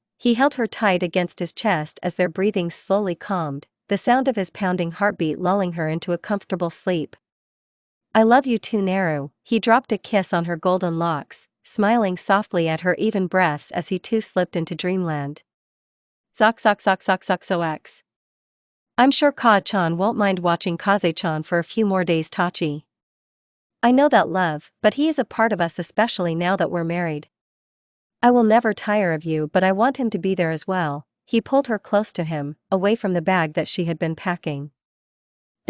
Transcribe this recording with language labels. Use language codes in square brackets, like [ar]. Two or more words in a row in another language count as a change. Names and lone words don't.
[en] He held her tight against his chest as their breathing slowly calmed, the sound of his pounding heartbeat lulling her into a comfortable sleep. I love you too Naru, he dropped a kiss on her golden locks, smiling softly at her even breaths as he too slipped into dreamland. Zok zok zok zok zok zox. I'm sure Ka-chan won't mind watching Kaze-chan for a few more days Tachi. I know that love, but he is a part of us, especially now that we're married. I will never tire of you, but I want him to be there as well. He pulled her close to him, away from the bag that she had been packing.